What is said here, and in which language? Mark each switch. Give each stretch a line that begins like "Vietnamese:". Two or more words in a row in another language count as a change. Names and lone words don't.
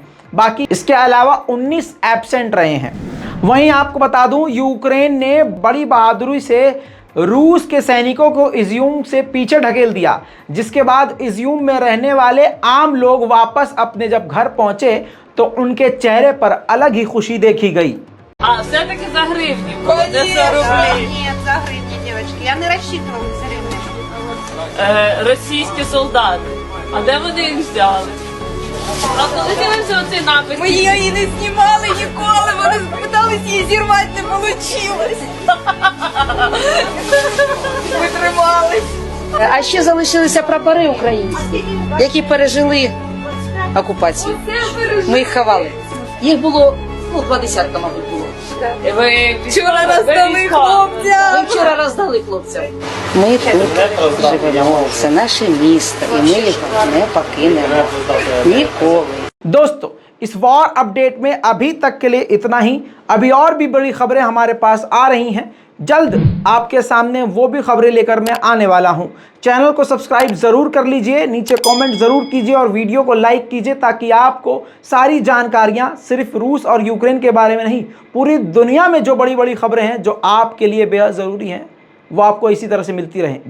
Hindi: बाकी इसके अलावा 19 एब्सेंट रहे हैं। वहीं आपको बता दूं यूक्रेन ने बड़ी बहादुरी से रूस के सैनिकों को इज्यूम से पीछे ढकेल दिया, जिसके बाद इज्यूम में रहने वाले आम लोग वापस अपने जब घर पहुंचे तो उनके चेहरे पर अलग ही खुशी देखी गई।
Russian: Все-таки за гривни было, за 100 рублей. Нет, за гривни, девочки. Я не рассчитывала за гривни.
Ukrainian: Російські солдати. А де вони їх взяли? А коли з'явився оцей напис? Ми її не знімали ніколи, вони питались її зірвати, не вийшло. Ми тримались. А ще залишилися прапори українські, які пережили окупацію. Ми їх ховали. Їх було 20, мабуть, було. І ви Вчора роздали хлопцям. Ми вчора роздали хлопцям. Ми тут живемо, це наше місто, і ми його не покинемо ніколи.
Hindi: दोस्तों इस वॉर अपडेट में अभी तक के लिए इतना ही। अभी और भी बड़ी खबरें हमारे पास आ रही हैं, जल्द आपके सामने वो भी खबरें लेकर मैं आने वाला हूं। चैनल को सब्सक्राइब ज़रूर कर लीजिए, नीचे कमेंट ज़रूर कीजिए और वीडियो को लाइक कीजिए ताकि आपको सारी जानकारियां सिर्फ रूस और यूक्रेन के बारे में नहीं, पूरी दुनिया में जो बड़ी बड़ी खबरें हैं जो आपके लिए बेहद ज़रूरी हैं वो आपको इसी तरह से मिलती रहें।